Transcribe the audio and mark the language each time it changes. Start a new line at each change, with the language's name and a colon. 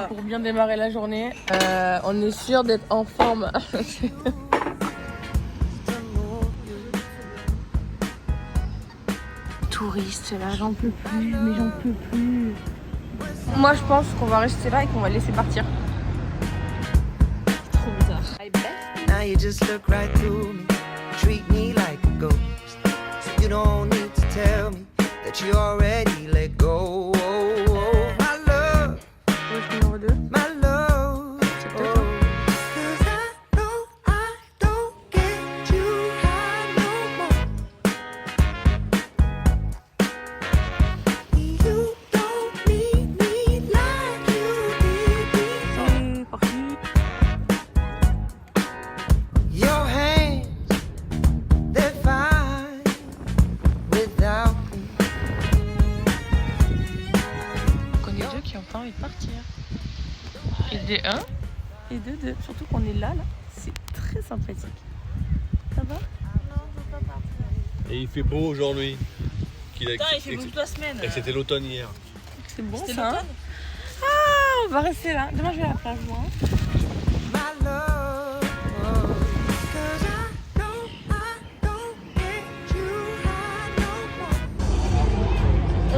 French: c'est pour bien démarrer la journée. On est sûr d'être en forme. Touriste, là, j'en peux plus, mais j'en peux plus. Moi, je pense qu'on va rester là et qu'on va laisser partir. Trop bizarre.
English: Now you just look right through me, treat me like a ghost. So you don't need to tell me that you already let go. My love,
French: Numéro 2.
English: my love.
French: peut-être.
English: 'Cause I know I don't get you high no more. You don't need me like you did before.
French: C'est parti.
English: Your hands, they're fine without me.
French: On connaît deux qui ont pas envie de partir. Et des 1 et de 2. Surtout qu'on est là. C'est très sympathique. Ça va? Et il fait beau aujourd'hui. Putain, il fait beau toute la semaine. Et c'était l'automne hier. C'est bon C'était ça. Hein, l'automne. ah, on va rester là. Demain, je vais à la plage, moi.
English: My love, 'cause I know I don't get you high no more.